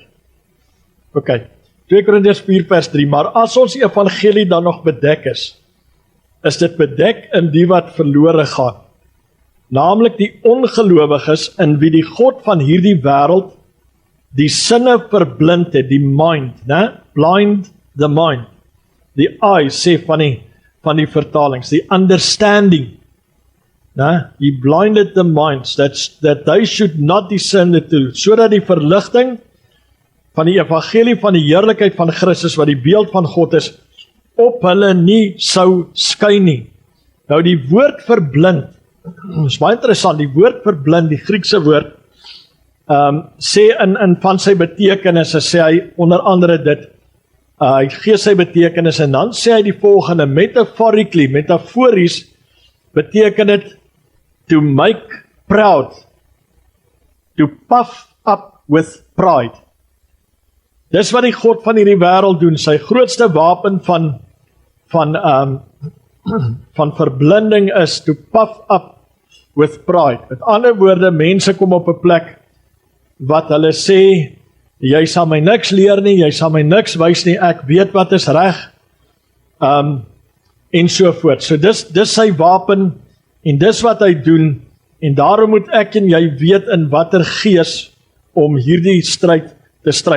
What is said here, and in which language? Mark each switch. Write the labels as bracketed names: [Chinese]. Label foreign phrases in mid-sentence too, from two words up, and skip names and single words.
[Afrikaans] Ok, 2 Korintiërs 4 vers 3, maar as ons evangelie dan nog bedek is dit bedek in die wat verlore gaan, naamlik die ongelowiges in wie die God van hierdie wêreld die sinne verblind het, die mind, né? [English] Blind the mind, [Afrikaans] die eye sê van die vertalings, [English] the understanding, né? He blinded the minds that they should not discern the truth, [Afrikaans] sodat die verligting van die evangelie van die heerlikheid van Christus, wat die beeld van God is, op hulle nie sou skyn nie. Nou die woord verblind, is baie interessant, die woord verblind, die Griekse woord, sê in van sy betekenisse, sê hy onder andere dit, hy gee sy betekenis, en dan sê hy die volgende, metafories, beteken dit, [English] to make proud, to puff up with pride. [Afrikaans] Dis wat die God van hierdie wêreld doen, sy grootste wapen van verblinding is, [English] to puff up with pride. [Afrikaans] Met ander woorde, mense kom op 'n plek, wat hulle sê, jy sal my niks leer nie, jy sal my niks wys nie, ek weet wat is reg, en so voort. So dis sy wapen, en dis wat hy doen, en daarom moet ek en jy weet in watter gees om hierdie stryd te stry.